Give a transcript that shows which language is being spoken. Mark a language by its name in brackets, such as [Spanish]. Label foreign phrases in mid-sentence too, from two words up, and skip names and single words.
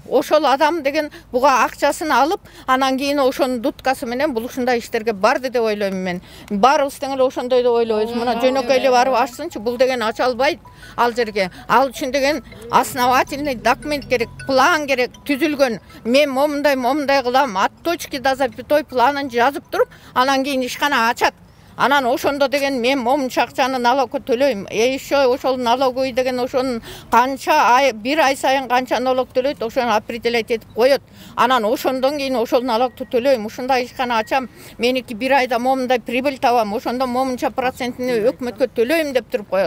[Kyrgyz] Ошол адам деген буга акчасын алып, анан кийин ошонун дуткасы менен бул ушундай иштерге барды деп ойлойм мен. Баарыбыз тең эле ошондой деп ойлойбуз. Мына жөнөкөй эле барып ашсынчы, бул деген ача албайт ал жерге. Ал үчүн деген [Russian] основательный документ [Kyrgyz] керек, план керек, түзүлгөн. Мен момундай кылам, [Russian] от точки до запятой [Kyrgyz] планын жазып туруп, анан кийин ишкана ачат. Анан ошондо деген мен момунча акчаны налогко төлөйм. Еще ошол налоговый деген ошонун канча бир ай сайын канча налог төлөйт, ошону определять этип коёт. Анан ошондон кийин ошол налогду төлөйм. Ушундай ишкана ачам, меники бир айда момундай прибыль табам, ошондо момунча процентин өкмөткө төлөйм деп туруп коёт.